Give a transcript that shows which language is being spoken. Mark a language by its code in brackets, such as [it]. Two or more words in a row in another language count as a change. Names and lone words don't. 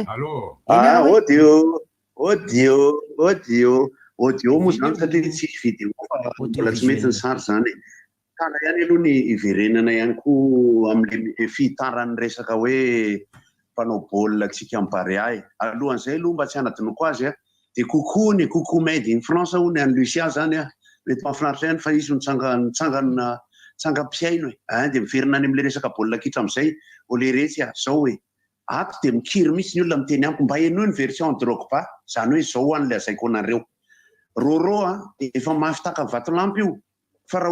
[mg] audio moa zany satria tsisy vidéo fa mbola tsy mety ny sary zany tana ihany aloha ny iverenana ihany koa amin'le fitarany resaka hoe mpanao baolina tsika am'Barea alohan'izay aloha mba tsy hanadinoko azy de coucou made in France hoy ny any Lucia zany mety mahafinaritra ihany fa izy tsangam-piaino de miverina any am'le resaka baolina kitra am'izay oleretsy zao hoe ato de mikiry mihitsy ny olona miteny amiko mba eno ny version Drogba zany hoe zao an'le azaiko anareo Roro efa mafitaka vatolampy io fa raha